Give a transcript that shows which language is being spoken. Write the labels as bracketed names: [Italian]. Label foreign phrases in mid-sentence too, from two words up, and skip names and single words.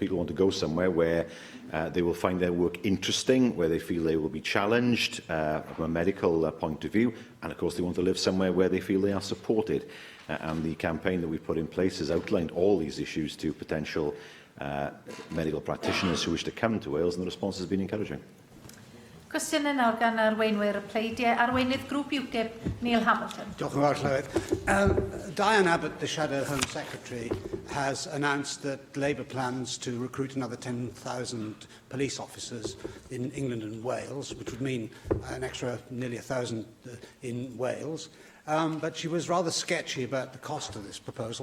[English] People want to go somewhere where they will find their work interesting, where they feel they will be challenged from a medical point of view, and of course they want to live somewhere where they feel they are supported. And the campaign that we've put in place has outlined all these issues to potential medical practitioners who wish to come to Wales, and the response has been encouraging. [Welsh] Cwestiwn yn nawr gan arweinwyr y pleidiau. Arweinydd grŵp UKIP, Neil Hamilton. Diolch yn fawr, Llywydd. [English] Diane Abbott, the Shadow Home Secretary, has announced that Labour plans to recruit another 10,000 police officers in England and Wales, which would mean an extra nearly 1,000 in Wales. But she was rather sketchy about the cost of this proposal.